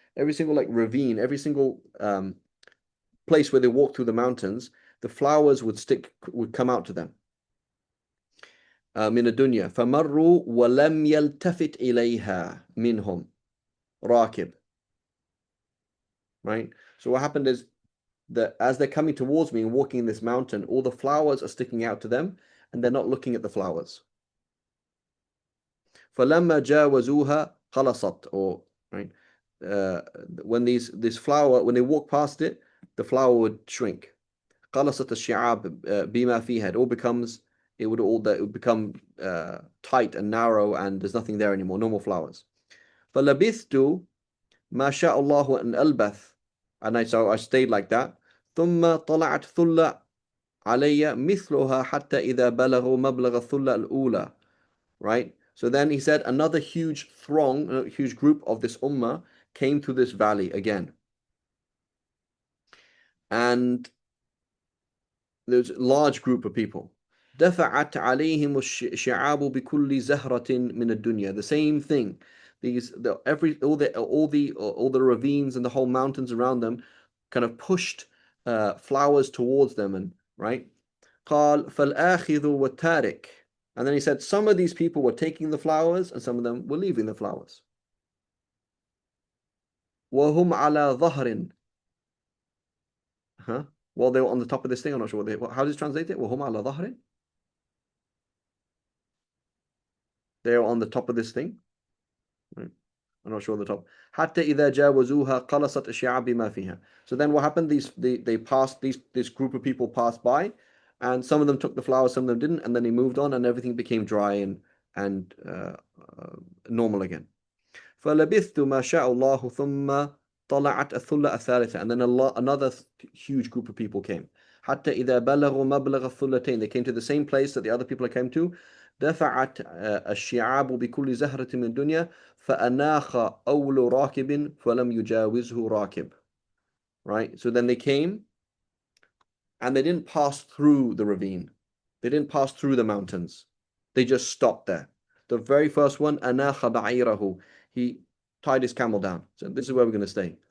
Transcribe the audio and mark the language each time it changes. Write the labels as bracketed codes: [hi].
[en] Every single like ravine, every single place where they walked through the mountains, the flowers would come out to them. [ar] من الدنيا فمروا ولم يلتفت إليها منهم راكب. [en] Right? So what happened is that as they're coming towards me and walking in this mountain, all the flowers are sticking out to them, and they're not looking at the flowers. [ar] فلما جاوزوها خلصت, [en] or right, when this flower, when they walk past it, the flower would shrink. [ar] خلصت الشعاب بما فيها. [en] It would become tight and narrow, and there's nothing there anymore, no more flowers. [ar] فلبثت ما شاء الله أن ألبث, [en] and so I stayed like that. [ar] ثم طلعت ثلة علي مثلها حتى إذا بلغوا مبلغ الثلة الأولى. [en] Right? So then he said another huge throng, a huge group of this ummah came to this valley again. And there's a large group of people. [ar] دفعت عليهم الشعاب بكل زهرة من الدنيا. [en] The same thing. All the ravines and the whole mountains around them kind of pushed flowers towards them, and right. [ar] قال فالآخذ والتارك. [en] And then he said some of these people were taking the flowers and some of them were leaving the flowers. [ar] وهم على ظهر. Huh? [en] While they were on the top of this thing, I'm not sure how does it translate it? [ar] وهم على ظهر. [en] They are on the top of this thing. Right. I'm not sure on the top. [ar] حتى إذا جاوزوها قلصت الشعاب بما فيها. [en] So then what happened? They passed, this group of people passed by, and some of them took the flowers, some of them didn't, and then they moved on, and everything became dry and normal again. [ar] فلبثت ما شاء الله ثم طلعت الثلة الثالثة, [en] and then another huge group of people came. [ar] حتى إذا بلغوا مبلغ الثلتين, [en] they came to the same place that the other people came to. [ar] دفعت الشعاب بكل زهرة من الدنيا فأناخ أول راكب فلم يجاوزه راكب. [en] Right? So then they came, and they didn't pass through the ravine. They didn't pass through the mountains. They just stopped there. The very first one, [ar] أناخ بعيره, [en] he tied his camel down. So this is where we're going to stay.